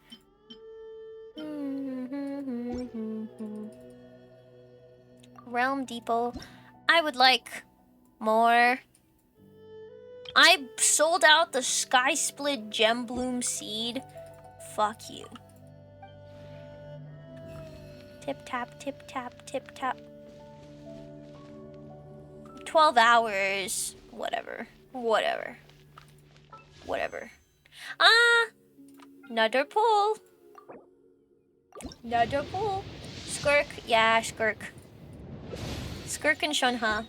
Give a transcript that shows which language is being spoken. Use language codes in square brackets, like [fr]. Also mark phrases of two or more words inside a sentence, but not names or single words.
[en] Realm Depot. I would like more. I sold out the Sky Split Gem Bloom seed. Fuck you. Tip tap, tip tap, tip tap. 12 hours. Whatever. Whatever. Whatever. Ah! Another pull. Another pull. Skirk. Yeah, Skirk. Skirk and Shunha.